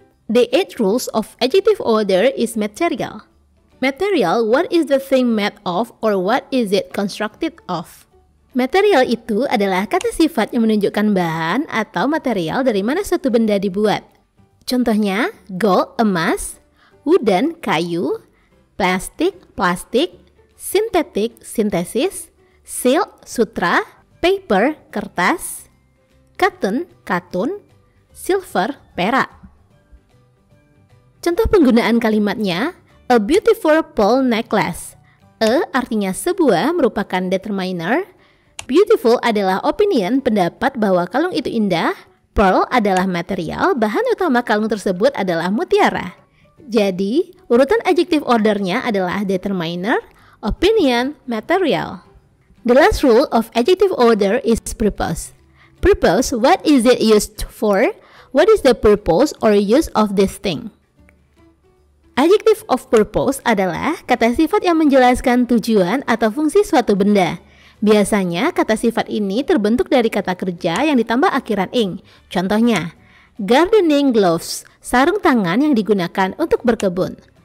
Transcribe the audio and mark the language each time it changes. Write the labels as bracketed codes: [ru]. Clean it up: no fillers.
[en] The 8 rules of adjective order is material. Material, what is the thing made of or what is it constructed of? [id] Material itu adalah kata sifat yang menunjukkan bahan atau material dari mana suatu benda dibuat. Contohnya, gold, emas, wooden, kayu, plastik, plastik, synthetic, sintesis, silk, sutra, paper, kertas, cotton, katun, silver, perak. Contoh penggunaan kalimatnya, a beautiful pearl necklace. A artinya sebuah merupakan determiner. Beautiful adalah opinion, pendapat bahwa kalung itu indah. Pearl adalah material, bahan utama kalung tersebut adalah mutiara. Jadi, urutan adjective ordernya adalah determiner, opinion, material. [en] The last rule of adjective order is purpose. Purpose, what is it used for? What is the purpose or use of this thing? [id] Adjective of purpose adalah kata sifat yang menjelaskan tujuan atau fungsi suatu benda. Biasanya kata sifat ini terbentuk dari kata kerja yang ditambah akhiran ing. Contohnya, gardening gloves, sarung tangan yang digunakan untuk berkebun.